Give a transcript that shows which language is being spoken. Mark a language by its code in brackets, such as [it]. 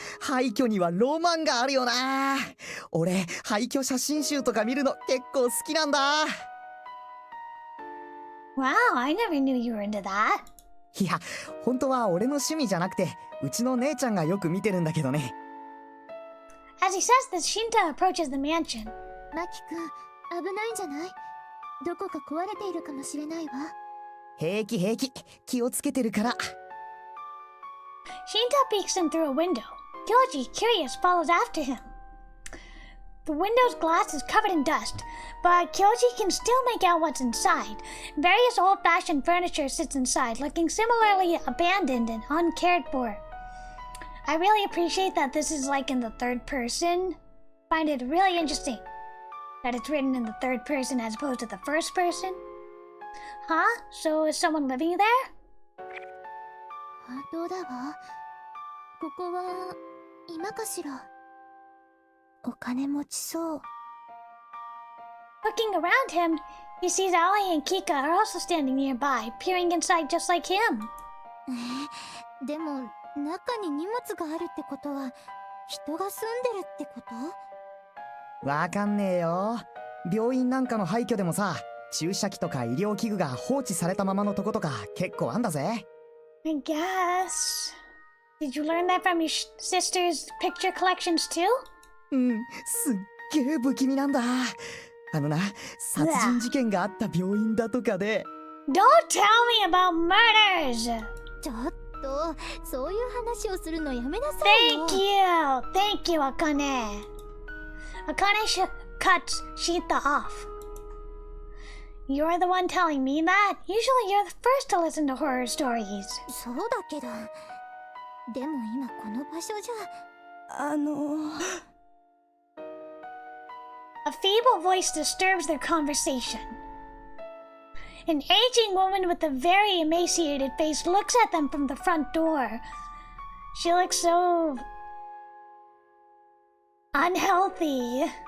[ja] 廃墟にはロマンがあるよな。俺、廃墟写真集とか見るの結構好きなんだ。 [en] Wow, I never knew you were into that. [ja] いや、本当は俺の趣味じゃなくて、うちの姉ちゃんがよく見てるんだけどね。 [en] As he says this, Shinta approaches the mansion. [ja] マキ君、危ないんじゃない？どこか壊れているかもしれないわ。平気平気、気をつけてるから。 [en] Shinta peeks in through a window. Kyoji, curious, follows after him. The window's glass is covered in dust, but Kyoji can still make out what's inside. Various old-fashioned furniture sits inside, looking similarly abandoned and uncared for. I really appreciate that this is like in the third person. Find it really interesting. That it's written in the third person as opposed to the first person? Huh? So is someone living there? [ja] 本当だわ。ここは今かしら。お金持ちそう。 [en] Looking around him, he sees Ali and Kika are also standing nearby, peering inside just like him. [ja] でも中に荷物があるってことは人が住んでるってこと？わかんねえよ。病院なんかの廃墟でもさ、注射器とか医療器具が放置されたままのとことか結構あんだぜ。 [en] I guess. Did you learn that from your sister's picture collections too? [ja] うん、すっげえ不気味なんだ。あのな、殺人事件があった病院だとかで。 [en] Don't tell me about murders! [ja] ちょっと、そういう話をするのやめなさいよ。 [en] Thank you, Akane. Akane cuts Shita off. You're the one telling me that? Usually you're the first to listen to horror stories. [ja] そうだけど、でも今この場所じゃ、 [en] A feeble voice disturbs their conversation. An aging woman with a very emaciated face looks at them from the front door. She looks so unhealthy.